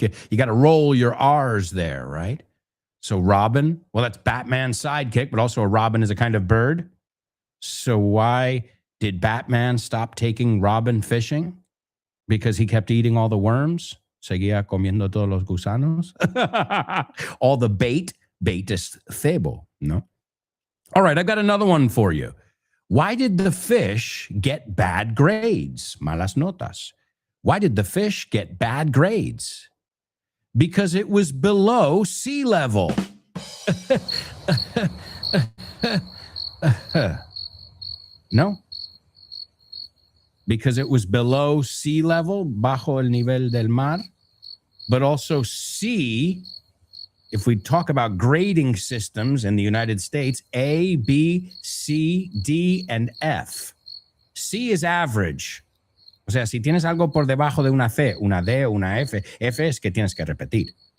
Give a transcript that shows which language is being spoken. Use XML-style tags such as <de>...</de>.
<en>You got to roll your R's there, right? So robin, well, that's Batman's sidekick, but also a robin is a kind of bird. So why did Batman stop taking Robin fishing? Because he kept eating all the worms?</en> <es>Seguía comiendo todos los gusanos?</es> <en>All the bait? Bait is cebo, no? All right, I got another one for you. Why did the fish get bad grades?</en> <es>Malas notas.</es> <en>Why did the fish get bad grades? Because it was below sea level. No? Because it was below sea level,</en> <es>bajo el nivel del mar,</es> <en>but also C, if we talk about grading systems in the United States, A, B, C, D, and F. C is average.</en> <es>O sea, si tienes algo por debajo de una C, una D, una F, F es que tienes que repetir.</es>